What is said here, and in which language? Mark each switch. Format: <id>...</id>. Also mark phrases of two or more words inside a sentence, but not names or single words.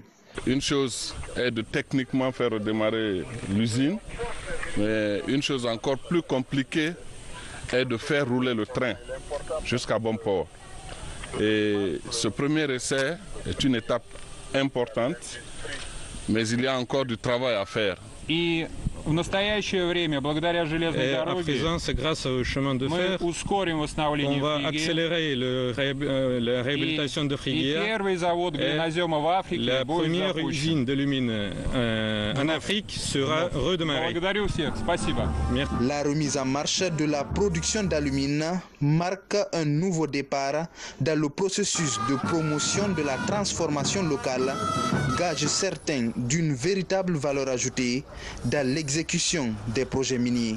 <fr>Une chose est de techniquement faire redémarrer l'usine, mais une chose encore plus compliquée est de faire rouler le train jusqu'à bon port. Et ce premier essai est une étape importante, mais il y a encore du travail à faire.</fr> <ru>И В настоящее время, благодаря железной дороге,</ru> <fr>à présent, c'est grâce au chemin de fer</fr> <ru>мы ускорим восстановление</ru> <fr>qu'on va</fr> <ru>Фригии.</ru> <fr>accélérer la réhabilitation de</fr> <ru>И Friguia. первый завод глинозема в Африке</ru> <fr>La</fr> <ru>будет</ru> <fr>première</fr> <ru>запущен.</ru> <fr>usine de lumine en Afrique sera redémarrée.</fr> <ru>Благодарю всех. Спасибо.</ru> <fr>La remise en marche de la production d'alumine marque un nouveau départ dans le processus de promotion de la transformation locale, gage certain d'une véritable valeur ajoutée dans l'exécution des projets miniers.</fr>